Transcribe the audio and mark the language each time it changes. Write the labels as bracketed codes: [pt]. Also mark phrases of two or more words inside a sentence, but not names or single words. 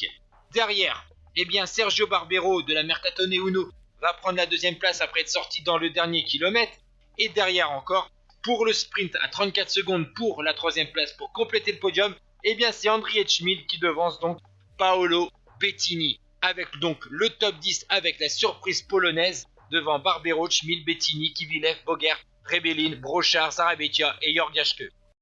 [fr] Derrière, Sergio Barbero de la Mercatone Uno va prendre la deuxième place après être sorti dans le dernier kilomètre. Et derrière encore, pour le sprint à 34 secondes pour la troisième place pour compléter le podium, c'est André Schmid qui devance donc Paolo Bettini. Avec donc le top 10 avec la surprise polonaise devant Barbero, Schmid, Bettini, Kivilev, Bogert, Rebellin, Brochard, Zarabeitia et Jörg Jaschke.